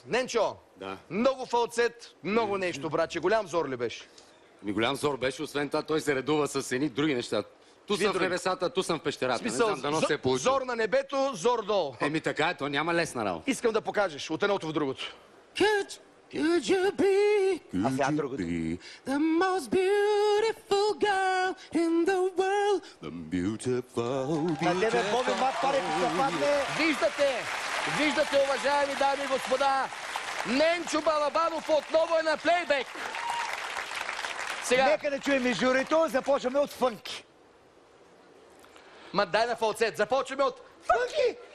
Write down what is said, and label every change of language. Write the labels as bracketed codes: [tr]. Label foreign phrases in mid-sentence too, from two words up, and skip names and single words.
[bg] Ненчо, много фалцет, много нещо, братче. Голям зор ли беше? Голям зор беше, освен това той се редува с едни други неща. Ту съм в небесата, ту съм в пещерата. Не знам, дано се е получил. Зор на небето, зор долу. Еми така е, то няма лесна работа. Искам да покажеш от едното в другото. [en] Could you be the most beautiful girl in the world? The beautiful, [bg] Виждате, уважаеми дами и господа, Ненчо Балабанов отново е на плейбек. Сега... Нека да чуем и журито, започваме от фънки. Ма дай на фалцет, започваме от фънки!